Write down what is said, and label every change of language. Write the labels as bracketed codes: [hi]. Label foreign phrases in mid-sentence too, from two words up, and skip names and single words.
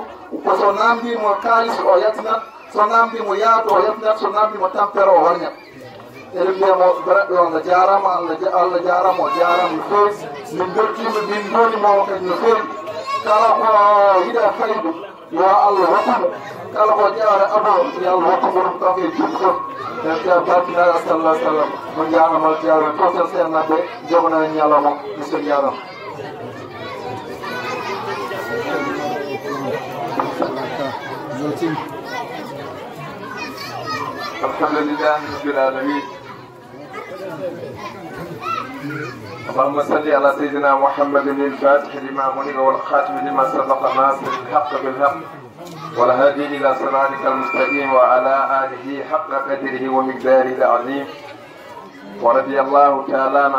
[ff] ko so namdimo kalis o yattinat so namdimo yaadu o yattinat so namdimo tampere o warñat eɗen mbiyamo baraɓɓe o allah jarama allah jarama o jarama no fewi min beltima min donimomo kadi no fewi kala ko yiɗa faydu yo allah hokkumo kala ko ƴewre abo yo allah hokkumo ɗum kanko e juɗɗi fof e barkinaɗo sallah sallam mo jarama jarama totel senaɓe jogona e ñalawma monsieur jarama [ar] الحمد لله رب العالمين اللهم صل على سيدنا محمد الفاتح لما أغلق والخاتم لما سبق ناصر الحق بالحق والهادي إلى صراطك المستقيم وعلى آله حق قدره ومقداره العظيم ورضي الله تعالى عن